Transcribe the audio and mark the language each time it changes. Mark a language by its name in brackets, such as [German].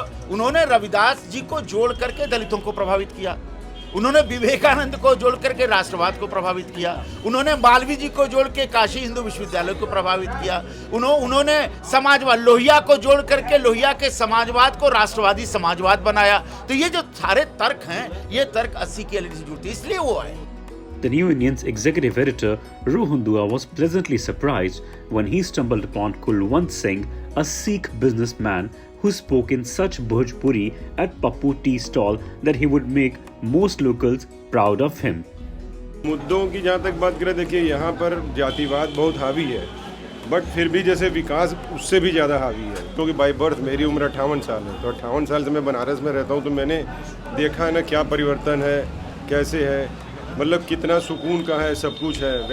[Hindi] उन्होंने रविदास जी को जोड़ करके दलितों को प्रभावित किया, उन्होंने विवेकानंद को जोड़ करके राष्ट्रवाद को प्रभावित किया, उन्होंने मालवीय जी को जोड़ के काशी हिंदू विश्वविद्यालय को प्रभावित किया, उन्होंने समाजवाद लोहिया को जोड़ करके लोहिया के समाजवाद को राष्ट्रवादी समाजवाद बनाया। तो ये जो सारे तर्क हैं, ये तर्क 80 की अड़ी से जुड़ते, इसलिए वो है। [English] The New Indian's executive editor Rohan Dua was pleasantly surprised when he stumbled upon Kulwant Singh, a Sikh businessman who spoke in such Bhojpuri at Pappu tea stall that he would make most locals proud of him. [Hindi] मुद्दों की जहाँ तक बात करें, देखिए यहाँ पर जातिवाद बहुत हावी है, बट फिर भी जैसे विकास उससे भी ज़्यादा हावी है। क्योंकि बाय बर्थ मेरी उम्र 58 साल है, तो 58 साल से मैं बनारस में रहता हूँ, तो मैंने देखा है ना क्या परिवर्तन है, कैसे है, मतलब कितना सुकून का है, सब कुछ है।